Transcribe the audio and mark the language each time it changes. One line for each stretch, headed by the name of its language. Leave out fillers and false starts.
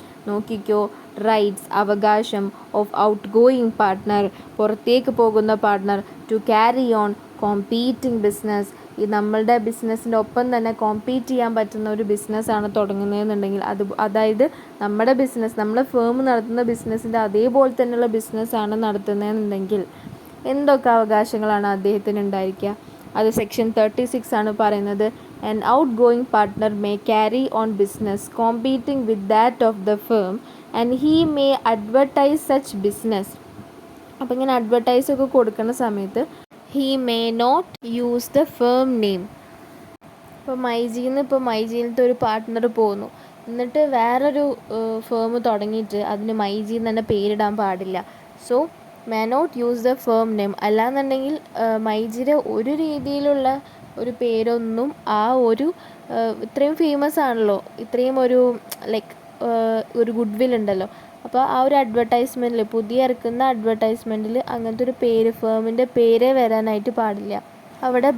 Malayalam: നോക്കിക്കോ, റൈറ്റ്സ് അവകാശം
English: of outgoing partner
Malayalam: പുറത്തേക്ക് പോകുന്ന partner
English: to carry on competing business,
Malayalam: ഈ നമ്മളുടെ ബിസിനസ്സിൻ്റെ ഒപ്പം തന്നെ കോമ്പീറ്റ് ചെയ്യാൻ പറ്റുന്ന ഒരു ബിസിനസ്സാണ് തുടങ്ങുന്നതെന്നുണ്ടെങ്കിൽ, അതായത് നമ്മുടെ ബിസിനസ്, നമ്മളെ ഫേം നടത്തുന്ന ബിസിനസ്സിൻ്റെ അതേപോലെ തന്നെയുള്ള ബിസിനസ്സാണ് നടത്തുന്നതെന്നുണ്ടെങ്കിൽ എന്തൊക്കെ അവകാശങ്ങളാണ് അദ്ദേഹത്തിന് ഉണ്ടായിരിക്കുക? അത് സെക്ഷൻ 36 ആണ് പറയുന്നത്.
English: An outgoing partner may carry on business competing with that of the firm and he may advertise such business.
Malayalam: അപ്പോൾ ഇങ്ങനെ അഡ്വർടൈസ് ഒക്കെ കൊടുക്കുന്ന സമയത്ത്
English: he may not use the firm name.
Malayalam: ഇപ്പോൾ മൈജിയിലത്തെ ഒരു പാർട്ട്ണർ പോകുന്നു, എന്നിട്ട് വേറൊരു ഫേം തുടങ്ങിയിട്ട് അതിന് മൈജി എന്ന് തന്നെ പേരിടാൻ പാടില്ല.
English: So may not use the firm name.
Malayalam: അല്ലാന്നുണ്ടെങ്കിൽ മൈജിയുടെ ഒരു രീതിയിലുള്ള ഒരു പേരൊന്നും ആ ഒരു ഇത്രയും ഫേമസ് ആണല്ലോ, ഇത്രയും ഒരു ലൈക്ക് ഒരു ഗുഡ് വിൽ ഉണ്ടല്ലോ, അപ്പോൾ ആ ഒരു അഡ്വർടൈസ്മെൻറ്റിൽ, പുതിയ ഇറക്കുന്ന അഡ്വർടൈസ്മെൻറ്റിൽ അങ്ങനത്തെ ഒരു പേര്, ഫേമിൻ്റെ പേരേ വരാനായിട്ട് പാടില്ല അവിടെ.